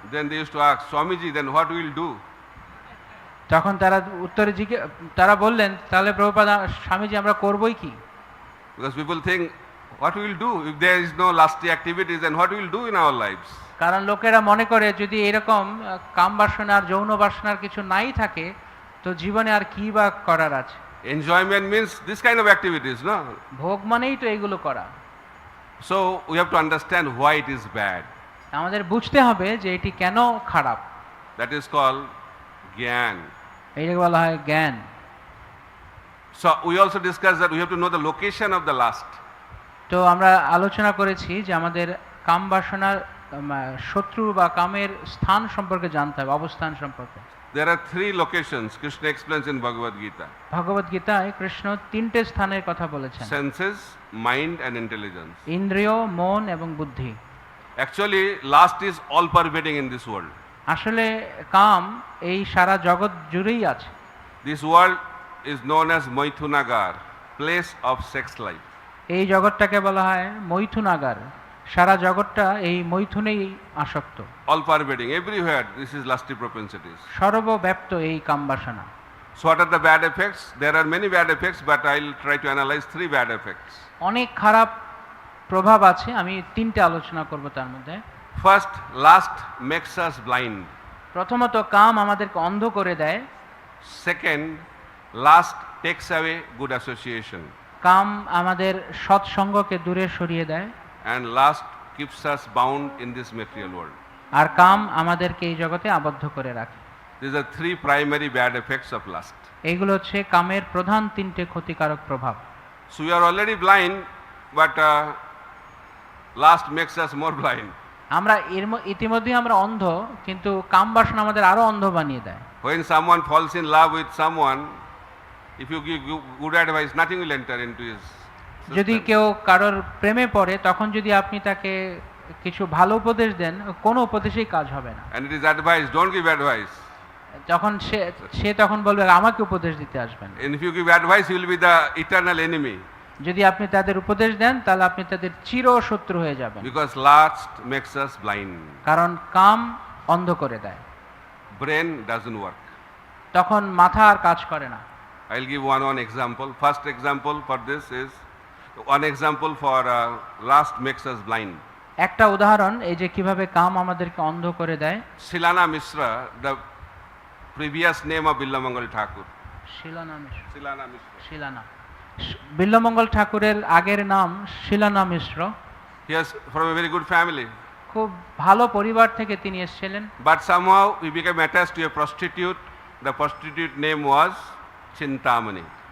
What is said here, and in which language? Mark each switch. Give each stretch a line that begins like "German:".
English: Then they used to ask, Swamiji, then what will do?
Bangla: তখন তারা উত্তরে তারা বললেন তাহলে প্রভুপাদ স্বামীজি আমরা করবই কি?
English: Because people think, what we will do if there is no lusty activities, then what we will do in our lives?
Bangla: কারণ লোকেরা মনে করে যদি এরকম কাম বাসনার যৌন বাসনার কিছু নাই থাকে তো জীবনে আর কি বা করার আছে।
English: Enjoyment means this kind of activities, no?
Bangla: ভোগ মানেই তো এইগুলো করা।
English: So we have to understand why it is bad.
Bangla: আমাদের বুঝতে হবে যে এটি কেন খারাপ।
English: That is called Gyan.
Bangla: এইটাকে বলা হয় জ্ঞান।
English: So we also discussed that we have to know the location of the lust.
Bangla: তো আমরা আলোচনা করেছি যে আমাদের কাম বাসনার শত্রু বা কামের স্থান সম্পর্কে জানতে হবে, অবস্থান সম্পর্কে।
English: There are 3 locations Krishna explains in Bhagavad Gita.
Bangla: ভগবদ গীতায় কৃষ্ণ 3টে স্থানের কথা বলেছেন।
English: Senses, mind and intelligence.
Bangla: ইন্দ্রিয়, মন এবং বুদ্ধি।
English: Actually, lust is all pervading in this world.
Bangla: আসলে কাম এই সারা জগৎ জুড়েই আছে।
English: This world is known as Maithunagar, place of sex life.
Bangla: এই জগৎটাকে বলা হয় মৈথুনাগার, সারা জগৎটা এই মৈথুনেই আসক্ত।
English: All pervading, everywhere this is lusty propensities.
Bangla: সর্বব্যাপ্ত এই কাম বাসনা।
English: So what are the bad effects? There are many bad effects, but I'll try to analyze 3 bad effects.
Bangla: অনেক খারাপ প্রভাব আছে, আমি 3টে আলোচনা করব তার মধ্যে।
English: First, lust makes us blind.
Bangla: প্রথমত কাম আমাদেরকে অন্ধ করে দেয়।
English: Second, lust takes away good association.
Bangla: কাম আমাদের সৎসঙ্গকে দূরে সরিয়ে দেয়।
English: And lust keeps us bound in this material world.
Bangla: আর কাম আমাদেরকে এই জগতে আবদ্ধ করে রাখে।
English: These are 3 primary bad effects of lust.
Bangla: এইগুলো হচ্ছে কামের প্রধান 3টে ক্ষতিকারক প্রভাব।
English: So we are already blind, but lust makes us more blind.
Bangla: আমরা ইতিমধ্যেই আমরা অন্ধ, কিন্তু কাম বাসনা আমাদের আরো অন্ধ বানিয়ে দেয়।
English: When someone falls in love with someone, if you give good advice, nothing will enter into his system.
Bangla: যদি কেউ কারোর প্রেমে পড়ে তখন যদি আপনি তাকে কিছু ভালো উপদেশ দেন কোনো উপদেশেই কাজ হবে না।
English: And it is advice, don't give advice.
Bangla: তখন সে তখন বলবে আমাকে উপদেশ দিতে আসবেন।
English: And if you give advice, you will be the eternal enemy.
Bangla: যদি আপনি তাদের উপদেশ দেন তাহলে আপনি তাদের চির শত্রু হয়ে যাবেন।
English: Because lust makes us blind.
Bangla: কারণ কাম অন্ধ করে দেয়।
English: Brain doesn't work.
Bangla: তখন মাথা আর কাজ করে না।
English: I'll give one example. First example for this is one example for lust makes us blind.
Bangla: একটা উদাহরণ এই যে কিভাবে কাম আমাদেরকে অন্ধ করে দেয়।
English: Shilana Mishra, the previous name of Billamangal Thakur.
Bangla: শিলানা Mishra.
English: Shilana Mishra.
Bangla: শিলানা Bilwamangal ঠাকুরের আগের নাম শিলানা মিশ্র।
English: He is from a very good family.
Bangla: খুব ভালো পরিবার থেকে তিনি এসেছিলেন।
English: But somehow he became attached to a prostitute. The prostitute name was Chintamani.